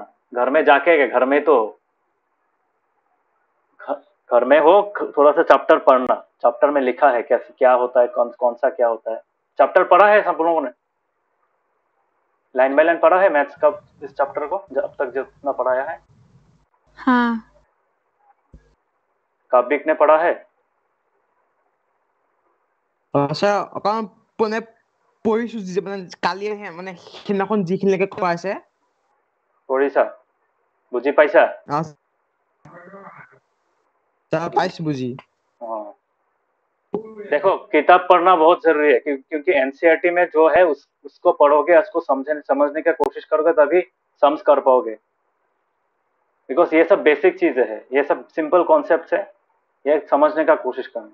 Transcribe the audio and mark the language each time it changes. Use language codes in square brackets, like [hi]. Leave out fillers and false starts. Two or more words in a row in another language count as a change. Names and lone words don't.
[hi] घर में जाके, घर में तो घर में हो, थोड़ा सा चैप्टर पढ़ना। चैप्टर में लिखा है कैसे क्या होता है, कौन कौन सा क्या होता है। चैप्टर पढ़ा है सब लोगों ने? [en] line by line [hi] पढ़ा है मैथ्स का इस चैप्टर को अब तक जितना पढ़ाया है? हाँ। काव्यिक ने पढ़ा है? [as] স্যার অকণ মানে পঢ়িছো যে মানে কালিহে মানে সিদিনাখন যিখিনিলৈকে কোৱা আছে পঢ়িছা? বুঝি পাইছা? স্যার পাইছো বুঝি। [hi] हाँ, देखो किताब पढ़ना बहुत जरूरी है, क्योंकि एनसीईआरटी में जो है उसको पढ़ोगे, उसको समझने की कोशिश करोगे, तभी सम्स कर पाओगे। बिकॉज ये सब बेसिक चीजें हैं, ये सब [en] simple concept [hi] है, ये समझने का कोशिश करना।